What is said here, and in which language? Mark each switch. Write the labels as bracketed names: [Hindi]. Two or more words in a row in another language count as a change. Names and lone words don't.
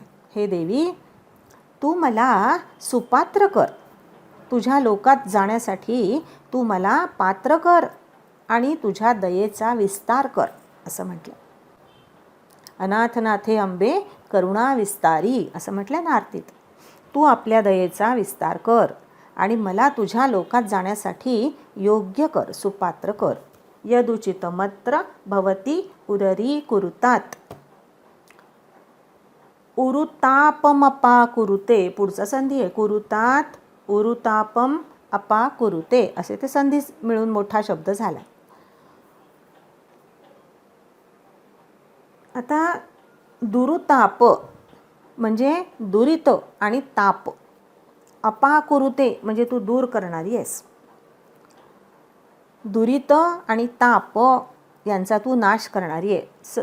[Marathi] हे देवी तू मला सुपात्र कर, तुझ्या लोकात जाण्यासाठी तू मला पात्र कर आणि तुझ्या दयेचा विस्तार कर असं म्हटलं. अनाथनाथे अंबे करुणा विस्तारी असं म्हटलं ना आरतीत. तू आपल्या दयेचा विस्तार कर आणि मला तुझ्या लोकात जाण्यासाठी योग्य कर, सुपात्र कर. [Sanskrit] यदुचितमत्र भवती उररी कुरुतात. उरुतापमपा कुरुते, [Marathi] पुढचा संधी आहे. [Sanskrit] कुरुतात उरुतापम अपा कुरुते [Marathi] असे ते संधी मिळून मोठा शब्द झाला. आता दुरुताप म्हणजे दुरित आणि ताप. अपाकुरुते म्हणजे तू दूर करणारी आहेस. दुरित आणि ताप यांचा तू नाश करणारी आहे.